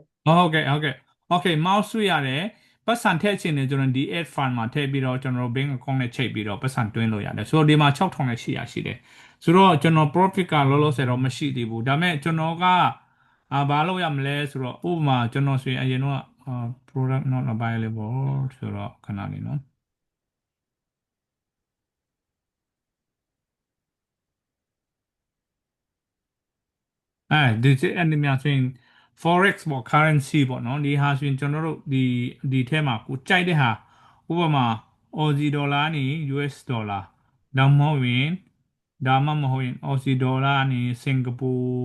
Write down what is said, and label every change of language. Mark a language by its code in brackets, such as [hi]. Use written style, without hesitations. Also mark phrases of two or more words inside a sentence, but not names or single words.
[en] Okay mouse [my] ဆွရတယ်ပတ်စံထည့်ချင်တယ်ကျွန်တော်ဒီ [en] add fund [my] မှာထည့်ပြီးတော့ကျွန်တော် [en] bank account [my] နဲ့ချိန်ပြီးတော့ပတ်စံတွင်းလို့ရတယ်ဆိုတော့ဒီမှာ6800ရှိတယ်ဆိုတော့ကျွန်တော် profit ကလောလောဆယ်တော့မရှိသေးဘူးဒါပေမဲ့ကျွန်တော်ကဘာလုပ်ရမလဲဆိုတော့ဥပမာကျွန်တော်ဆိုရင်အရင်တော့ [en] product not available [my] ဆိုတော့ခဏလေးနော် ဒီအဲ့ဒီများဆိုရင် forex ပေါ့ currency ပေါ့နော်ဒီဟာဆိုရင်ကျွန်တော်တို့ဒီထဲမှာကိုကြိုက်တဲ့ဟာဥပမာ Aussie ဒေါ်လာနေ US ဒေါ်လာဒါမှမဟုတ်ရင်Aussie ဒေါ်လာနေစင်ကာပူ